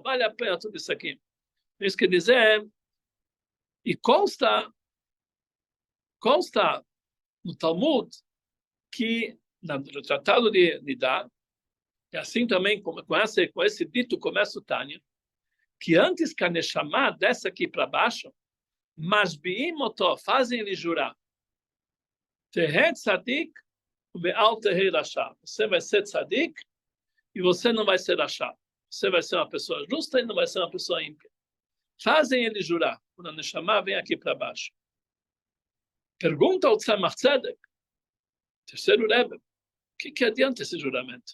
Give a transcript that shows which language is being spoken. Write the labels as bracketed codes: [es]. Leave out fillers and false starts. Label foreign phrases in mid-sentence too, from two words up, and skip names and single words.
[pt] Vale a pena tudo isso aqui. Isso quer dizer, e consta no Talmud que no Tratado de Nidá, e assim também com esse dito começa o Tânia, que antes que a Neshama desce aqui para baixo, [he] משביעים אותו, [pt] fazem ele jurar. [he] תהי צדיק ואל תהי רשע. [pt] Você vai ser tzadik e você não vai ser rasha. Você vai ser uma pessoa justa e não vai ser uma pessoa ímpia. Fazem ele jurar, quando a Neshama vem aqui para baixo. Pergunta ao Tzemach Tzedek, terceiro Rebbe, o que adianta esse juramento?